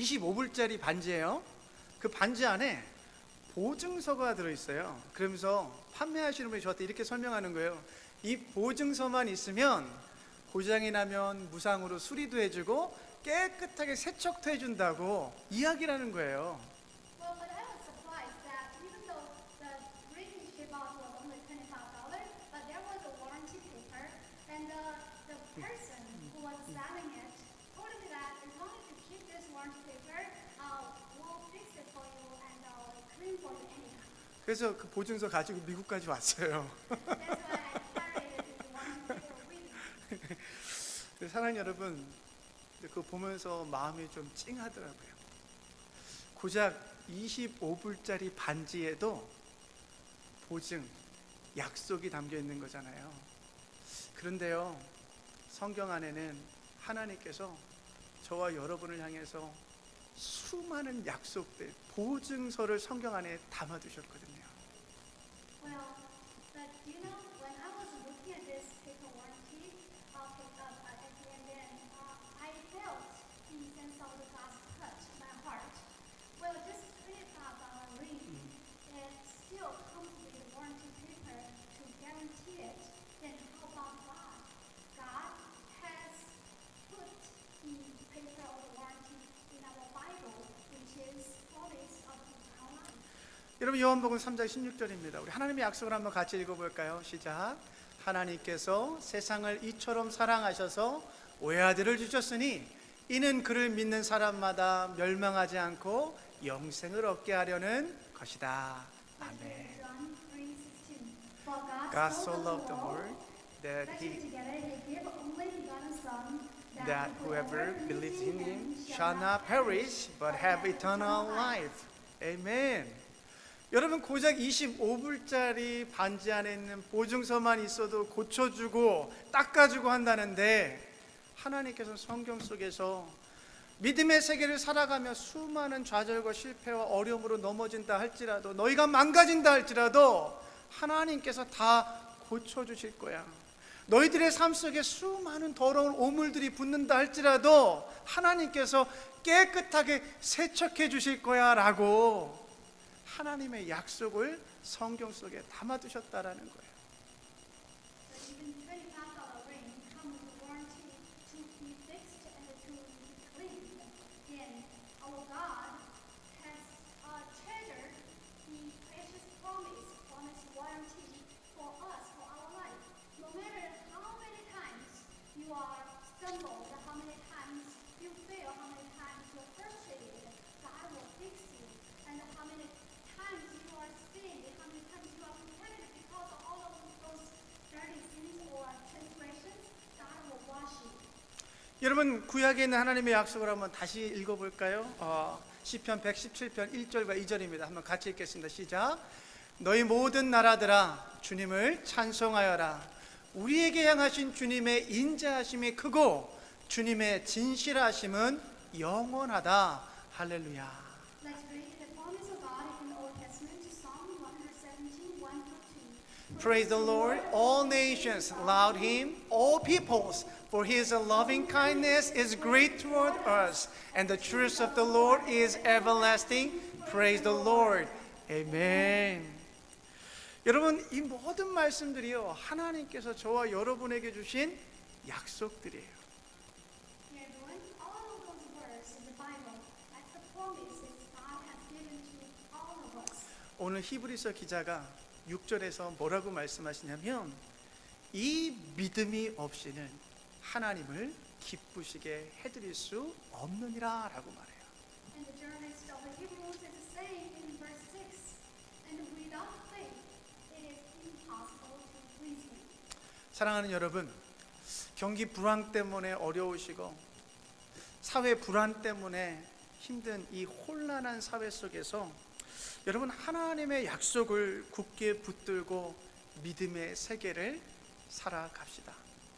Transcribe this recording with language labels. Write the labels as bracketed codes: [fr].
[ko] 25불짜리 반지예요. 그 반지 안에 보증서가 들어있어요. 그러면서 판매하시는 분이 저한테 이렇게 설명하는 거예요. 이 보증서만 있으면 고장이 나면 무상으로 수리도 해주고 깨끗하게 세척도 해준다고 이야기라는 거예요. [en] Well, but I was surprised that even though the ring she bought was only $25, but there was a warranty paper, and the person who was selling it told me that as long as you keep this warranty paper, we'll fix it for you and clean for you anyhow. [ko] 그래서 그 보증서 가지고 미국까지 왔어요. [en] That's why I carried the warranty paper with me. [ko] 사랑하는 여러분, 그거 보면서 마음이 좀 찡하더라고요. 고작 25불짜리 반지에도 보증, 약속이 담겨 있는 거잖아요. 그런데요, 성경 안에는 하나님께서 저와 여러분을 향해서 수많은 약속들, 보증서를 성경 안에 담아두셨거든요. [en] Well, but you know, when I was looking at this paper warranty at the end, then I felt in sense of God's touch in my heart. Well, this $25 ring, it still comes with a warranty paper to guarantee it. Then how about God? God has put the paper of the warranty in our Bible, which is promise of eternal life. [ko] 여러분 요한복음 3장 16절입니다. 우리 하나님의 약속을 한번 같이 읽어볼까요? 시작. 하나님께서 세상을 이처럼 사랑하셔서 외아들을 주셨으니 이는 그를 믿는 사람마다 멸망하지 않고 영생을 얻게 하려는 것이다. 아멘. [en] John 3:16. For God so loved the world that that he together he gave only begotten Son, that whoever believes in him shall not perish but have eternal life. Amen. [ko] 여러분 고작 25불짜리 반지 안에 있는 보증서만 있어도 고쳐주고 닦아주고 한다는데 하나님께서 성경 속에서 믿음의 세계를 살아가며 수많은 좌절과 실패와 어려움으로 넘어진다 할지라도 너희가 망가진다 할지라도 하나님께서 다 고쳐주실 거야. 너희들의 삶 속에 수많은 더러운 오물들이 붙는다 할지라도 하나님께서 깨끗하게 세척해 주실 거야 라고 하나님의 약속을 성경 속에 담아두셨다라는 거예요. [en] So even $25 ring comes with warranty to be fixed and to be cleaned. Again, our God has treasured the precious promise warranty for us, for our life. No matter how many times you are stumbled, how many times you fail, how many times you're frustrated, God will fix you. And how many times you are sinned, how many times you are repented because of all of those dirty sins or transgressions, God will wash you. [ko] 여러분 구약에 있는 하나님의 약속을 한번 다시 읽어볼까요? 시편 117편 1절과 2절입니다. 한번 같이 읽겠습니다. 시작. 너희 모든 나라들아 주님을 찬송하여라. 우리에게 향하신 주님의 인자하심이 크고 주님의 진실하심은 영원하다. 할렐루야. [en] Let's read the promise of God in the Old Testament, Psalm 117, 1-2. Praise the Lord, all nations laud him, all peoples, for his loving kindness is great toward us, and the truth of the Lord is everlasting. Praise the Lord. Amen. [ko] 여러분 이 모든 말씀들이요 하나님께서 저와 여러분에게 주신 약속들이에요. [en] Dear everyone, all of those words in the Bible, that's the promises God has given to all of us. [ko] 오늘 히브리서 기자가 6절에서 뭐라고 말씀하시냐면 이 믿음이 없이는 하나님을 기쁘시게 해드릴 수 없느니라 라고 말해요. [en] And the journalist of the Hebrews is saying in verse 6, and without faith it is impossible to please him. [ko] 사랑하는 여러분, 경기 불황 때문에 어려우시고 사회 불안 때문에 힘든 이 혼란한 사회 속에서 여러분 하나님의 약속을 굳게 붙들고 믿음의 세계를 살아갑시다.